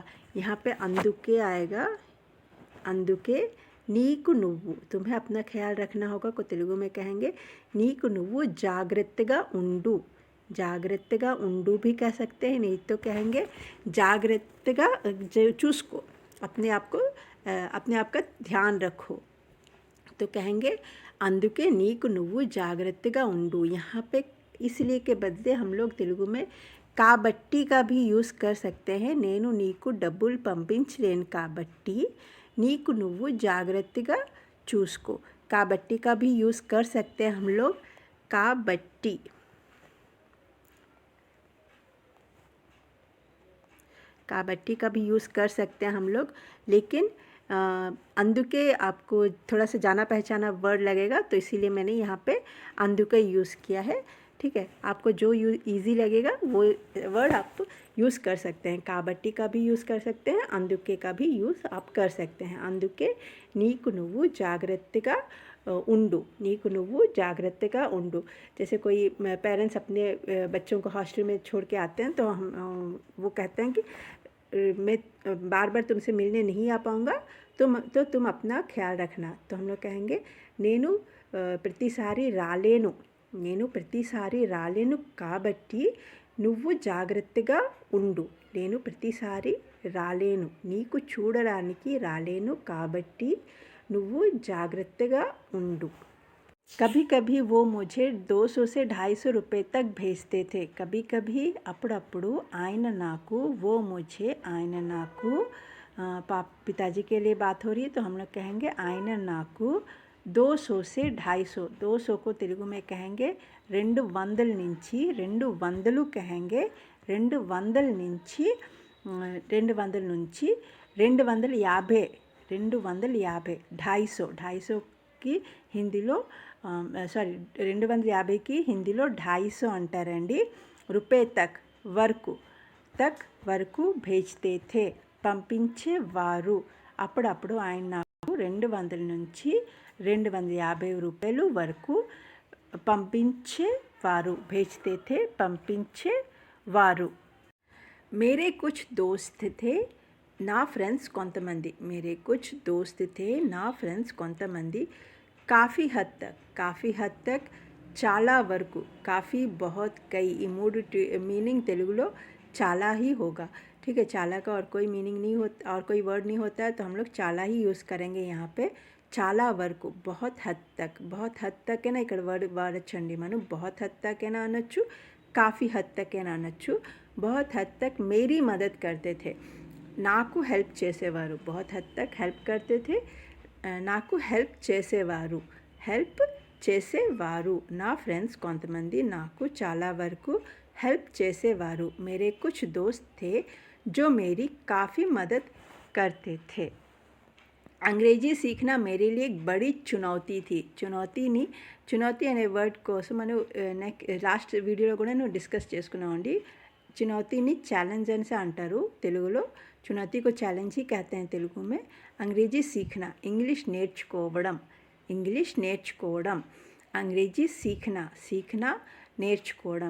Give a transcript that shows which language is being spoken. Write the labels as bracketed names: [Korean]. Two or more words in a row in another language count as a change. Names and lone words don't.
[Hindi] यहाँ पे अंदुके आएगा, [Telugu] అందుకే నీకు నువ్వు, [Hindi] तुम्हें अपना ख्याल रखना होगा को तेलुगु में कहेंगे [Telugu] నీకు నువ్వు జాగ్రత్తగా ఉండు, జాగ్రత్తగా ఉండు [Hindi] भी कह सकते हैं, नहीं तो कहेंगे [Telugu] జాగ్రత్తగా చూసుకో, [Hindi] अपने आप का ध्यान रखो, तो कहेंगे [Telugu] అందుకే నీకు నువ్వు జాగ్రత్తగా ఉండు। [Hindi] यहाँ पे इसलिए के बदले हम लोग तेलुगु में కాబట్టి का भी यूज़ कर सकते हैं। [Telugu] నేను నీకు డబ్బులు పంపించలేను కాబట్టి నీకు నువ్వు జాగ్రత్తగా చూసుకో, [Hindi] కాబట్టి का भी यूज़ कर सकते हैं हम लोग, కాబట్టి का भी यूज़ कर सकते हैं हम लोग, लेकिन अंदुके आपको थोड़ा सा जाना पहचाना वर्ड लगेगा, तो इसीलिए मैंने यहाँ पे अंदुके यूज़ किया है। ठीक है, आपको जो ईजी लगेगा वो वर्ड आप यूज़ कर सकते हैं। కాబట్టి का भी यूज़ कर सकते हैं, अंदुके का भी यूज़ आप कर सकते हैं। [Telugu] అందుకే నీకు నువ్వు జాగ్రత్తగా ఉండు, నీకు నువ్వు జాగ్రత్తగా ఉండు। [Hindi] जैसे कोई पेरेंट्स अपने बच्चों को हॉस्टल में छोड़ के आते हैं, तो हम वो कहते हैं कि मैं बार बार तुमसे मिलने नहीं आ पाऊँगा, तुम अपना ख्याल रखना। तो हम लोग कहेंगे [Telugu] నేను ప్రతిసారి రాలేను, నేను ప్రతిసారి రాలేను కాబట్టి నువ్వు జాగ్రత్తగా ఉండు, నేను ప్రతిసారి రాలేను, నీకు చూడడానికి రాలేను కాబట్టి నువ్వు జాగ్రత్తగా ఉండు। [Hindi] कभी कभी वो मुझे 200 से 250 रुपये तक भेजते थे, कभी कभी అప్పుడప్పుడు [Telugu] ఆయన నాకు, [Hindi] वो मुझे [Telugu] ఆయన నాకు, [Hindi] पिताजी के लिए बात हो रही है, तो हम लोग कहेंगे [Telugu] ఆయన నాకు [Hindi] 200 से 250, 200 को तेलुगु में कहेंगे 200 నుంచి, 200 कहेंगे 200 నుంచి, 200 నుంచి 250, 250, 250 की [Telugu] హిందీలో సారీ 250కి హిందీలో 250 అంటారండి। రూపాయి తక్ వరకు भेजते थे, పంపించేవారు। అప్పుడప్పుడు ఆయన నాకు 200 నుంచి 250 రూపాయలు వరకు పంపించేవారు, [Hindi] भेजते थे, పంపించేవారు। मेरे कुछ दोस्त थे, [Telugu] నా ఫ్రెండ్స్ కొంతమంది, [Hindi] मेरे कुछ दोस्त थे, [Telugu] నా ఫ్రెండ్స్ కొంతమంది। [Hindi] काफ़ी हद तक [Telugu] చాలా వరకు, [Hindi] काफ़ी बहुत कई, मीनिंग तेलुगुलो చాలా ही होगा। ठीक है, చాలా का और कोई मीनिंग नहीं होता, और कोई वर्ड नहीं होता है, तो हम लोग చాలా ही यूज़ करेंगे यहाँ पे। [Telugu] చాలా వరకు, [Hindi] बहुत हद तक है ना, [Telugu] ఇక్కడ వర్డ్ వాడచ్చండి మనం, [Hindi] बहुत हद तक [Telugu] అయినా అనొచ్చు, [Hindi] काफ़ी हद तक [Telugu] అయినా అనొచ్చు। [Hindi] बहुत हद तक मेरी मदद करते थे, [Telugu] నాకు హెల్ప్ చేసేవారు, [Hindi] बहुत हद तक हेल्प करते थे, [Telugu] నాకు హెల్ప్ చేసేవారు। నా ఫ్రెండ్స్ కొంతమంది నాకు చాలా వరకు హెల్ప్ చేసేవారు। [Hindi] मेरे कुछ दोस्त थे जो मेरी काफ़ी मदद करते थे। अंग्रेजी सीखना मेरे लिए एक बड़ी चुनौती थी, चुनौती [Telugu] అనే వర్డ్ కోసం మనం లాస్ట్ వీడియోలో కూడా నేను డిస్కస్ చేసుకున్నామండి। चुनौतीని ఛాలెంజ్ అని అంటారు తెలుగులో, [Hindi] चुनौती को चैलेंज ही कहते हैं तेलुगु में। अंग्रेजी सीखना, इंग्लिश నేర్చుకోవడం, अंग्रेजी सीखना నేర్చుకోవడం।